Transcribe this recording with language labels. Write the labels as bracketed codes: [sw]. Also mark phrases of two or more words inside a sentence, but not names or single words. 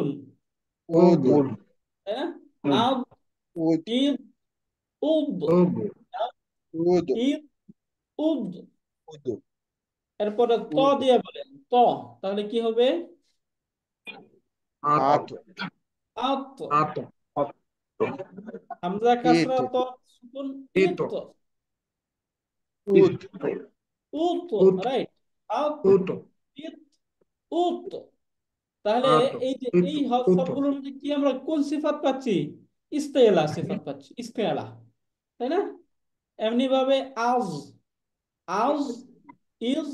[bn] উদ, উদ তাই না, উদ আদ, উদ, ইদ, উদ, উদ আদ, উদ, ইদ, উদ। উদ, এরপরে ত উদ, দিয়ে বলেন, ত, তাহলে কি হবে, আত আত, আত, আত আত হামজা ইত, কাসরা ত সুকুন, ইত ইত, ইত উদ, উত, উত রাইট, আত, উত ইত, উত। তাহলে আত এই যে ইত এই উত সবগুলোর মধ্যে কি আমরা কোন সিফাত পাচ্ছি, [ar] استعلاء صفة [bn] পাচ্ছি, ইস্তেলা, তাই না। এমনি ভাবে আজ, আজ, ইজ,